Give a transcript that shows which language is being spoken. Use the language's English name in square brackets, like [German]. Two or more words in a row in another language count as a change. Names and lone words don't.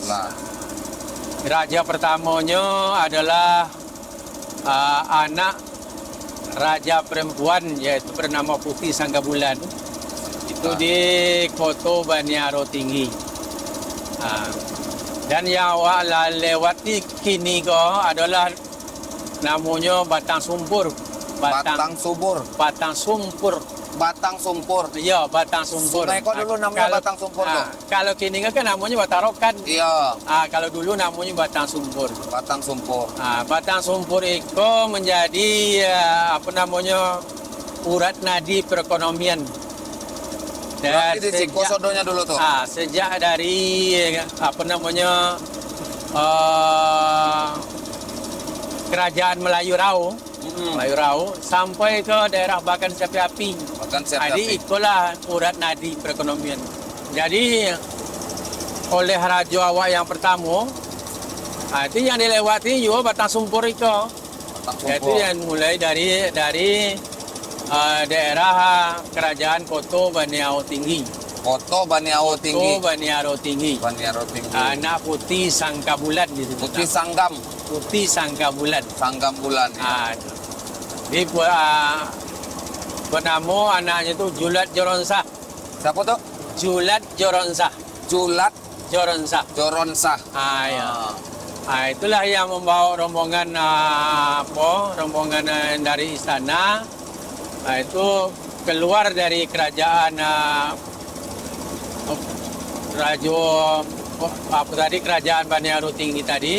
[Indonesian] Raja pertamanya adalah anak raja perempuan yaitu bernama Putih Sanggabulan. Itu di Koto Baniaro Tinggi. Dan yang awak lewati kini adalah namanya Batang Sumpur. Batang Subur. Batang Sumpur. Batang Sumpur. Iya, Batang Sumpur. Sungai kok dulu namanya Batang Sumpur tuh? Kalau kini kan namanya Batang Rokan. Iya, Kalau dulu namanya Batang Sumpur. Batang Sumpur. Batang Sumpur itu menjadi apa namanya urat nadi perekonomian. Berarti di Sikosodonya dulu tuh? Sejak dari apa namanya kerajaan Melayu Rau, Melayu Rau sampai ke daerah Bagan Sepi Api. Bagan Sepi Jadi Api. itulah urat nadi perekonomian. Jadi oleh Raja awak yang pertama, itu yang dilewati juga Batang Sumpur itu. Batang Sumpur. Itu yang mulai dari daerah kerajaan Koto Baniaro Tinggi. Koto Baniaro Tinggi. Koto Baniaro Tinggi. Baniaro Tinggi. Anak Putih Sangkabulan gitu. Putih Sanggam. Putih Sangkabulan. Sanggam bulan. Ya. Dia bernama anaknya itu Julat Joronsah. Siapa tuh? Julat Joronsah. Julat Joronsah. Joronsah. Ya. Itulah yang membawa rombongan rombongan dari istana. Itu keluar dari kerajaan kerajaan Baniaro Tinggi tadi.